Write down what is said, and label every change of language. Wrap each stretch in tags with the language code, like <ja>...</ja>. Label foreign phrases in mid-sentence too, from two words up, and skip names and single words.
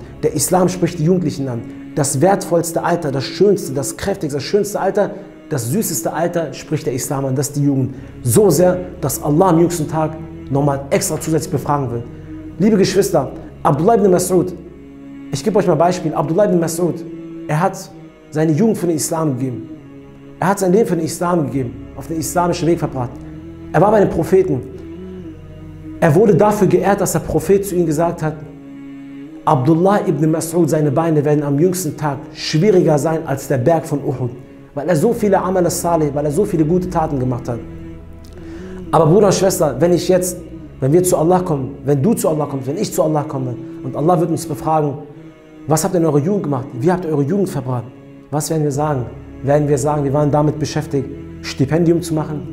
<de>Der Islam spricht die Jugendlichen an. Das wertvollste Alter, das schönste, das kräftigste, das schönste Alter, das süßeste Alter spricht der Islam an. Das ist die Jugend. So sehr, dass Allah am jüngsten Tag nochmal extra zusätzlich befragen will. Liebe Geschwister, Abdullah ibn Mas'ud, ich gebe euch mal ein Beispiel. Abdullah ibn Mas'ud, er hat seine Jugend für den Islam gegeben. Er hat sein Leben für den Islam gegeben, auf den islamischen Weg verbracht. Er war bei den Propheten. Er wurde dafür geehrt, dass der Prophet zu ihm gesagt hat, Abdullah ibn Mas'ud, seine Beine werden am jüngsten Tag schwieriger sein als der Berg von Uhud, weil er so viele</de> <ar>أعمال الصالح,</ar> <de>weil er so viele gute Taten gemacht hat. Aber Bruder und Schwester, wenn wir zu Allah kommen, wenn du zu Allah kommst, wenn ich zu Allah komme und Allah wird uns befragen, was habt ihr in eurer Jugend gemacht? Wie habt ihr eure Jugend verbracht? Was werden wir sagen? Werden wir sagen, wir waren damit beschäftigt, Stipendium zu machen?</de>